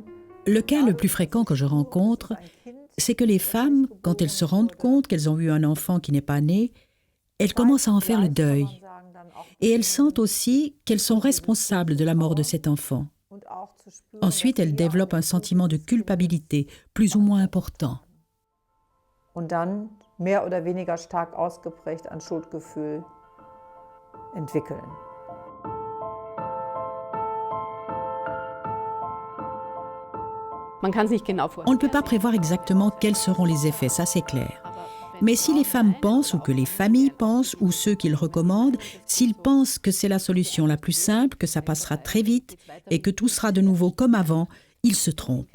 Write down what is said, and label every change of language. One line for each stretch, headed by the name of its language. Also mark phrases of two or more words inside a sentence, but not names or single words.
French: Le cas le plus fréquent que je rencontre, c'est que les femmes, quand elles se rendent compte qu'elles ont eu un enfant qui n'est pas né, elles commencent à en faire le deuil. Et elles sentent aussi qu'elles sont responsables de la mort de cet enfant. Ensuite, elles développent un sentiment de culpabilité, plus ou moins important.
German: und dann mehr oder weniger stark ausgeprägt ein Schuldgefühl entwickeln.
French: On ne peut pas prévoir exactement quels seront les effets, ça c'est clair. Mais si les femmes pensent, ou que les familles pensent, ou ceux qu'ils recommandent, s'ils pensent que c'est la solution la plus simple, que ça passera très vite et que tout sera de nouveau comme avant, ils se trompent.